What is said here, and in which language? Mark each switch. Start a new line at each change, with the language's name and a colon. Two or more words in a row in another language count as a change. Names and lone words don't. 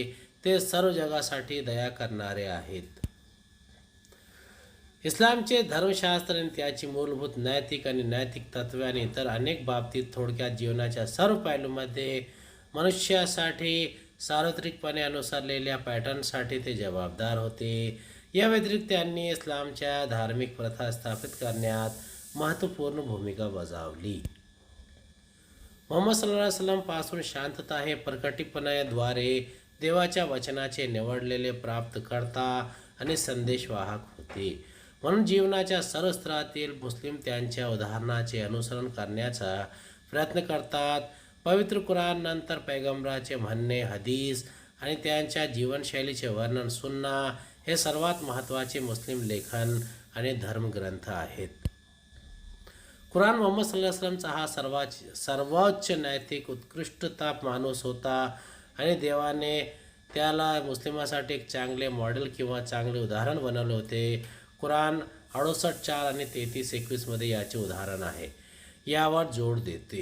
Marathi: ते सर्व जगासाठी दया करणारे आहेत. इस्लामचे धर्मशास्त्र आणि त्याची मूलभूत नैतिक आणि नैतिक तत्त्वे आणि इतर अनेक बाबतीत, थोडक्यात जीवनाच्या सर्व पैलूंमध्ये मनुष्यासाठी सार्वत्रिकपणे अनुसरलेल्या पॅटर्नसाठी ते जबाबदार होते. या व्यतिरिक्त त्यांनी इस्लामच्या धार्मिक प्रथा स्थापित करण्यात महत्त्वपूर्ण भूमिका बजावली. मोहम्मद
Arabic: صلى الله عليه وسلم
Marathi: पासून शांतता हे प्रकटीपणाद्वारे देवाच्या वचनाचे निवडलेले प्राप्तकर्ता आणि संदेशवाहक होते. म्हणून जीवनाच्या सर्व स्तरातील मुस्लिम त्यांच्या उदाहरणाचे अनुसरण करण्याचा प्रयत्न करतात. पवित्र कुराण, नंतर पैगंबराचे म्हणणे, हदीस आणि त्यांच्या जीवनशैलीचे वर्णन, सुन्ना हे सर्वात महत्त्वाचे मुस्लिम लेखन आणि धर्मग्रंथ आहेत. कुराण मोहम्मद
Arabic: صلى الله عليه وسلمचा
Marathi: हा सर्वोच्च नैतिक उत्कृष्टता माणूस होता आणि देवाने त्याला मुस्लिमासाठी एक चांगले मॉडेल किंवा चांगले उदाहरण बनवले होते. कुराण 68:4 आणि 33:21 मध्ये याचे उदाहरण आहे. यावर जोर देते.